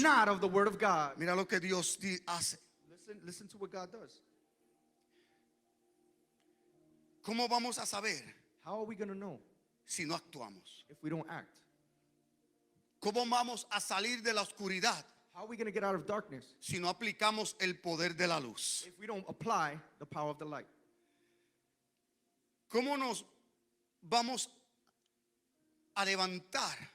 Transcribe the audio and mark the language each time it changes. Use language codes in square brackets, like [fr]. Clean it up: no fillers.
[en] not of the word of God. [es] Mira lo que Dios hace. [en] Listen to what God does. [es] ¿Cómo vamos a saber [en] How are we going to know [es] si no actuamos? [en] if we don't act? [es] ¿Cómo vamos a salir de la oscuridad [en] How are we going to get out of darkness [es] si no aplicamos el poder de la luz? [en] if we don't apply the power of the light? [es] ¿Cómo nos vamos a levantar